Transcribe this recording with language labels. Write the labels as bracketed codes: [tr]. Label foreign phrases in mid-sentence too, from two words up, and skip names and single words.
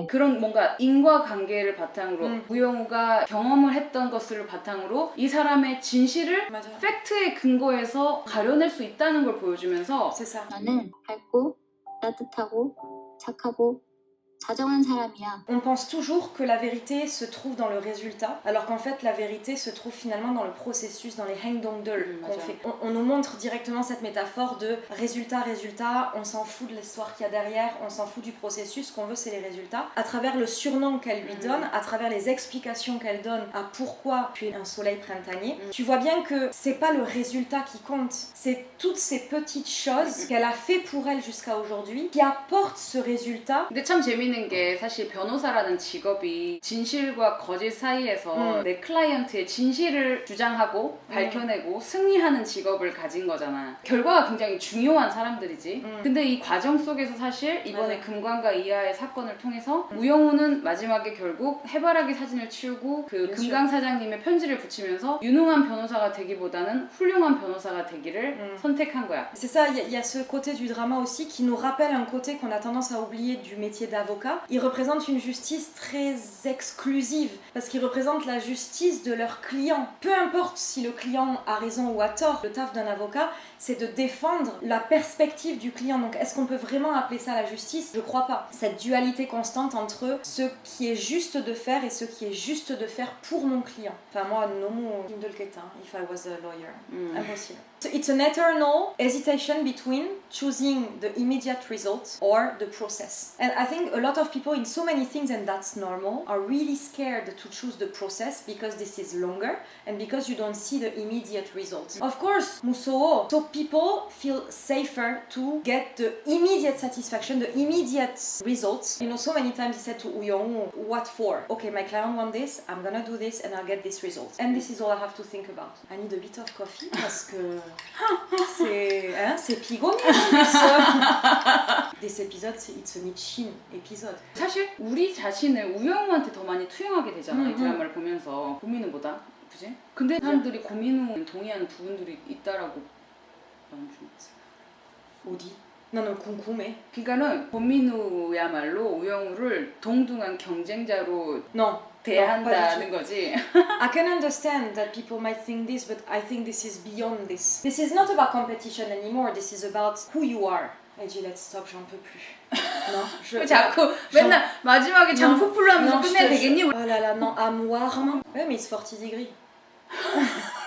[ko] 그런 뭔가 인과관계를 바탕으로 우영우가 경험을 했던 것을 바탕으로 이 사람의 진실을 맞아. 팩트에 근거해서 가려낼 수 있다는 걸 보여주면서 [fr] C'est ça. [ko] 나는 밝고 따뜻하고 착하고 다정한 사람이야. [fr] On pense toujours que la vérité se trouve dans le résultat, alors qu'en fait la vérité se trouve finalement dans le processus, dans les Hengdongdol qu'on [ko] 맞아. [fr] fait. On nous montre directement cette métaphore de résultat, on s'en fout de l'histoire qu'il y a derrière, on s'en fout du processus, ce qu'on veut c'est les résultats. À travers le surnom qu'elle lui donne, à travers les explications qu'elle donne à pourquoi tu es un soleil printanier, tu vois bien que c'est pas le résultat qui compte, c'est toutes ces petites choses qu'elle a fait pour elle jusqu'à aujourd'hui qui apportent ce résultat. [ko] 근데 참 재밌는 게 사실 변호사라는 직업이 진실과 거짓 사이에서 내 클라이언트의 진실을 주장하고 밝혀내고 승리하는 직업을 가진 거잖아. 결과가 굉장히 중요한 사람들이지. 근데 이 과정 속에서 사실 이번에 맞아. 금관과 이하의 사건을 통해서 우영우는 마지막에 결국 해바라기 사진을 치우고 그 그렇죠. 금강 사장님의 편지를 붙이면서 유능한 변호사가 되기보다는 훌륭한 변호사가 되기를 선택한 거야. [fr] C'est ça, il y a ce côté du drama aussi qui nous rappelle un côté qu'on a tendance à oublier du métier d'avocat. Ils représentent une justice très exclusive parce qu'ils représentent la justice de leurs clients. Peu importe si le client a raison ou a tort, le taf d'un avocat, c'est de défendre la perspective du client. Donc est-ce qu'on peut vraiment appeler ça la justice? Je crois pas. Cette dualité constante entre ce qui est juste de faire et ce qui est juste de faire pour mon client. Enfin moi, nomo Kindelketin, [en] if I was a lawyer. Impossible. So it's an eternal hesitation between choosing the immediate result or the process. And I think a lot of people in so many things, and that's normal, are really scared to choose the process because this is longer and because you don't see the immediate result. Of course, Musoo, so people feel safer to get the immediate satisfaction, the immediate results. You know, so many times he said to Uyong, what for? Okay, my client wants this, I'm gonna do this and I'll get this result. And this is all I have to think about. I need a bit of coffee [fr] parce que c'est pigomé. [en] This episode, it's a Michin episode. [ko] 사실 우리 자신을 우영우한테 더 많이 투영하게 되잖아. 이 드라마를 보면서 고민우보다. 그지? 근데 사람들이 고민우 동의하는 부분들이 있다라고 나는 좀 어디? 나는 궁금해. 그러니까는 고민우야말로 우영우를 동등한 경쟁자로 [fr] Non. [ko] 대한다는 거지. [en] I can understand that people might think this, but I think this is beyond this. This is not about competition anymore. This is about who you are. Eiji, let's stop, [fr] j'en peux plus. Non, [ko] 왜 자꾸 맨날 마지막에 장포풀로 하면서 [fr] non, [ko] 끝내야 되겠니? [fr] Oh là là, non, à moi. Ouais, mais it's 40 degrés.